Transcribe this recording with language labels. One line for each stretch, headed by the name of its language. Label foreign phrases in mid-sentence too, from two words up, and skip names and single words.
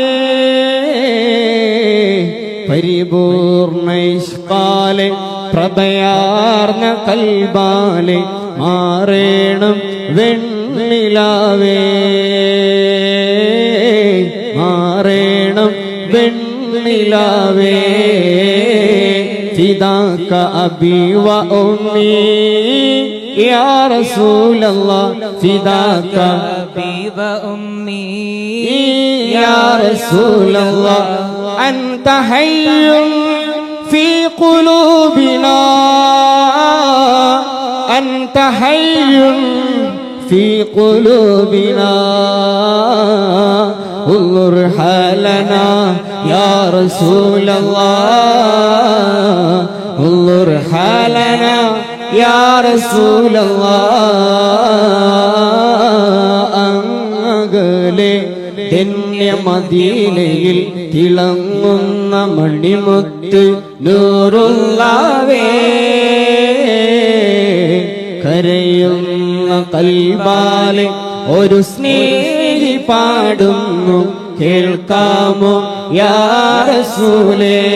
Malayalam: പരിപൂർണ ഇഷ്കാലെ പ്രഭയാർന്ന കൽബാലെ മാറേണം വെണ്ണിലാവേ മാറേണം വെണ്ണിലാവേ
Arabic: فداك أبي وأمي يا رسول الله فداك أبي وأمي يا رسول الله أنت حي في قلوبنا أنت حي في قلوبنا انظر حالنا يا رسول الله انظر حالنا يا رسول الله أغلي
Malayalam: ധന്യമദീനയിൽ തിളങ്ങുന്ന മണിമുത്ത് നൂറുള്ളാവേ കരയുന്ന കൽബാലെ ഒരു സ്നേഹി പാടുന്നു കേൾക്കാമോ യാ റസൂലേ